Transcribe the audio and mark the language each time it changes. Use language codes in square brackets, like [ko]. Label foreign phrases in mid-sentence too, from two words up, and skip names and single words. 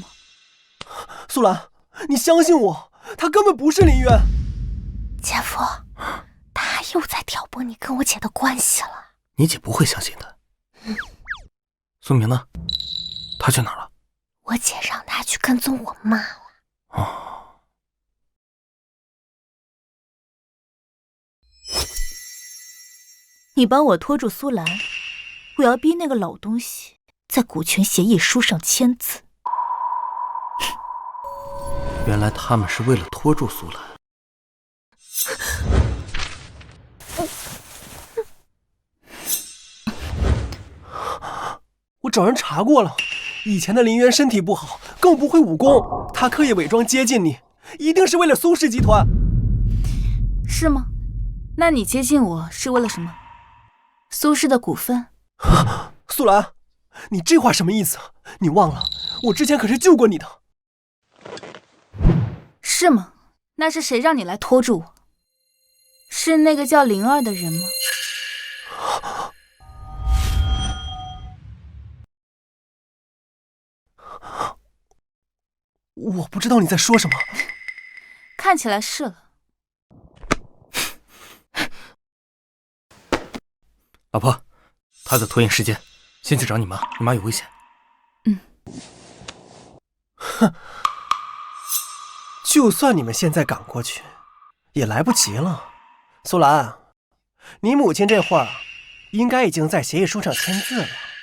[zh] 蘇蘭，你相信我，他根本不是林淵。姐夫，他又在挑撥你跟我姐的關係了。你姐不會相信的。蘇明呢？他去哪了？我姐讓他去跟蹤我媽了。哦。你幫我拖住蘇蘭，我要逼那個老東西在股權協議書上簽字。原來他們是為了拖住蘇蘭。我找人查過了，以前的林淵身體不好，更不會武功，他刻意偽裝接近你，一定是為了蘇氏集團。是嗎？那你接近我是為了什麼？蘇氏的股份？蘇蘭，你這話什麼意思？你忘了，我之前可是救過你的。是嗎？那是誰讓你來拖住我？是那個叫靈兒的人嗎？我不知道你在說什麼。看起來是了。老婆，他在拖延時間，先去找你媽，你媽有危險。哼，就算你們現在趕過去，也來不及了。蘇蘭，你母親這會兒應該已經在協議書上簽字了。